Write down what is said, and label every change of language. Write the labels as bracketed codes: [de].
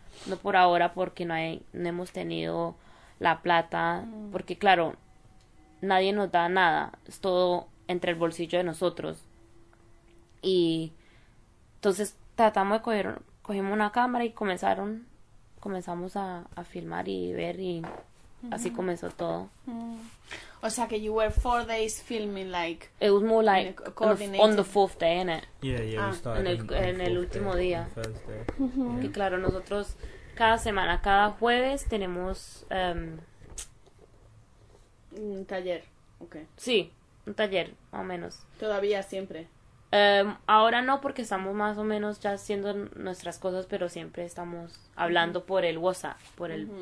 [es] No por ahora, porque no hemos tenido la plata. Uh-huh. Porque, claro, nadie nos da nada. Es todo entre el bolsillo de nosotros. Y entonces tratamos de cogimos una cámara y comenzamos a filmar y ver y uh-huh. así comenzó todo. [en] Uh-huh. [es] O sea que [en] you were 4 days filming like... It was more like on the fourth day, innit? Yeah, yeah, we started [es] en el último [en] day, [es] día. Uh-huh. Yeah. Y claro, nosotros cada semana, cada jueves tenemos... un taller, okay. Sí, un taller, más o menos. Todavía siempre. Ahora no, porque estamos más o menos ya haciendo nuestras cosas, pero siempre estamos hablando por el WhatsApp, por el uh-huh.